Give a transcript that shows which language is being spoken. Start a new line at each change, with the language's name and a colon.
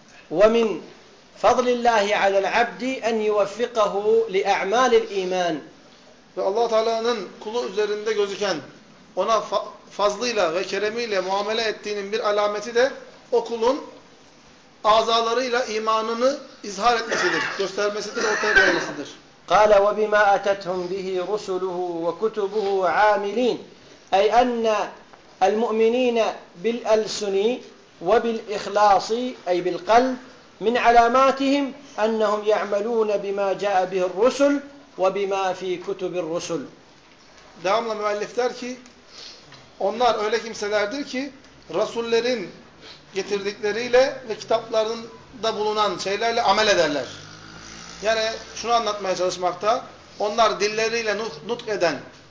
Arabic: وَمِنْ فَضْلِ اللّٰهِ عَلَى الْعَبْدِ اَنْ يُوَفِّقَهُ لِاَعْمَالِ الْا۪يمَانِ.
Turkish: Ve Allah Teala'nın kulu üzerinde gözüken ona fazlıyla ve keremiyle muamele ettiğinin bir alameti de o kulun azalarıyla imanını izhar etmesidir, göstermesidir, ortaya koymasıdır.
Arabic: قال وبما أتتهم به رسله وكتبه عاملين أي أن المؤمنين بالألسن وبالإخلاص أي بالقلب من علاماتهم أنهم يعملون بما جاء به الرسل وبما في كتب الرسل.
Turkish: Devamlı müellif der ki, onlar öyle kimselerdir ki rasullerin getirdikleriyle ve kitaplarında bulunan şeylerle amel ederler. Yani şunu anlatmaya çalışmakta, onlar dilleriyle nutk eden,